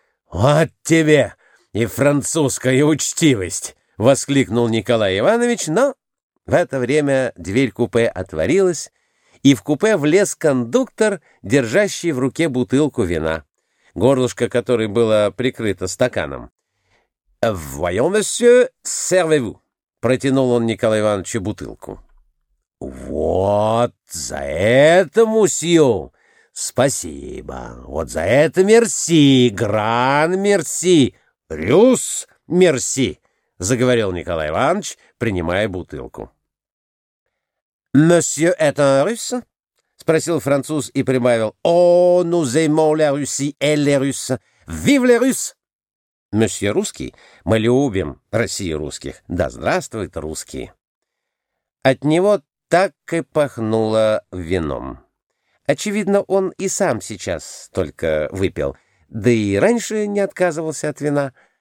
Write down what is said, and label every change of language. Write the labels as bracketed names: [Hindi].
[Russian] Вот тебе и французская учтивость! — воскликнул Николай Иванович, но в это время дверь купе отворилась, и в купе влез кондуктор, держащий в руке бутылку вина, горлышко которой было прикрыто стаканом. [French] «Voyons, monsieur, servez-vous!» [Russian] — протянул он Николаю Ивановичу бутылку. «Вот за это, мусью! Спасибо! Вот за это мерси! Гран мерси! Рюс мерси!» — заговорил Николай Иванович, принимая бутылку. [French] «Monsieur est un russe?» [Russian] — спросил француз и прибавил. [French] «О, nous aimons la Russie et les Russes! Vive les Russes!» [Russian] «Monsieur русский? Мы любим Россию русских! Да здравствует русские!» От него так и пахнуло вином. Очевидно, он и сам сейчас только выпил, да и раньше не отказывался от вина.